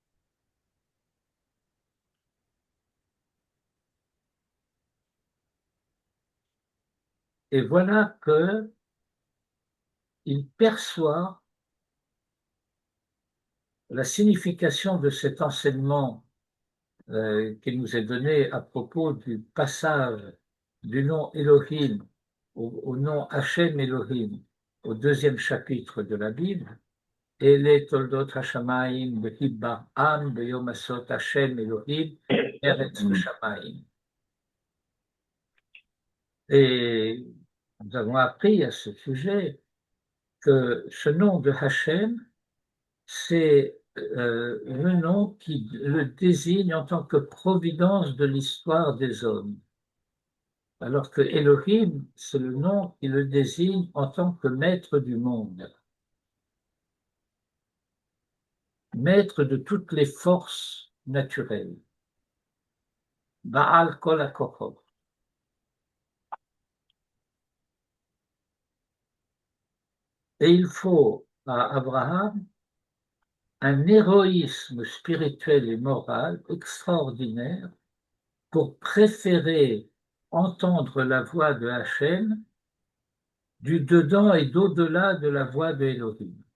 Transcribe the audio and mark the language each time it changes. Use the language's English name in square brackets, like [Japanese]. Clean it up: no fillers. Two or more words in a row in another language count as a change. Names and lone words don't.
[French] Et voilà que il perçoit la signification de cet enseignement qui nous est donné à propos du passage du nom Elohim au nom Hachem Elohim au deuxième chapitre de la Bible, [Hebrew] אלה תולדות השמים בהבראם ביום עשות השם אלהים ארץ השמים. [French] Et nous avons appris à ce sujet que ce nom de Hachem, c'est le nom qui le désigne en tant que providence de l'histoire des hommes. Alors que Elohim, c'est le nom qui le désigne en tant que maître du monde, maître de toutes les forces naturelles. [Hebrew] בעל כל הכחות. [French] Et il faut à Abraham un héroïsme spirituel et moral extraordinaire pour préférer entendre la voix de Hachem du dedans et d'au-delà de la voix de Elohim.